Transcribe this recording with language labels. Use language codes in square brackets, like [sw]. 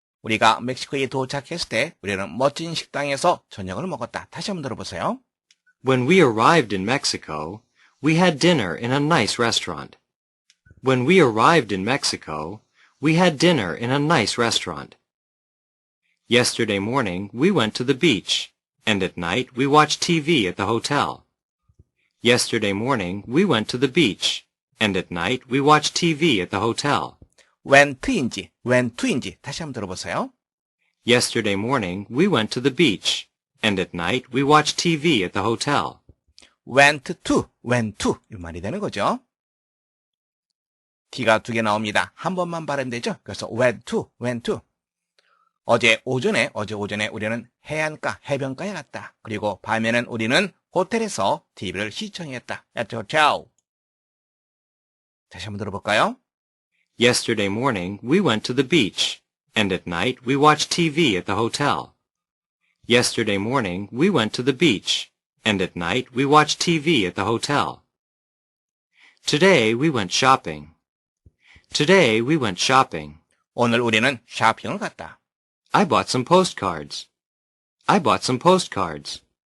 [ko] 우리가 멕시코에 도착했을 때 우리는 멋진 식당에서 저녁을 먹었다. 다시 한번 들어보세요. [en] When we arrived in Mexico, we had dinner in a nice restaurant. When we arrived in Mexico, we had dinner in a nice restaurant. Yesterday morning, we went to the beach, and at night we watched TV at the hotel. Yesterday morning, we went to the beach, and at night we watched TV at the hotel. [ko] went인지 다시 한번 들어보세요. [en] Yesterday morning, we went to the beach, and at night we watched TV at the hotel. went to [ko] 이 말이 되는 거죠. T가 두 개 나옵니다. 한 번만 발음되죠. 그래서 [en] went to. [ko] 어제 오전에 우리는 해변가에 갔다. 그리고 밤에는 우리는 호텔에서 TV를 시청했다. [en] at the hotel. [ko] 다시 한번 들어볼까요? [en] Yesterday morning, we went to the beach, and at night we watched TV at the hotel. Yesterday morning, we went to the beach, and at night we watched TV at the hotel. Today we went shopping. Today we went shopping. [ko] 오늘 우리는 쇼핑을 갔다. [en] I bought some postcards. I bought some postcards.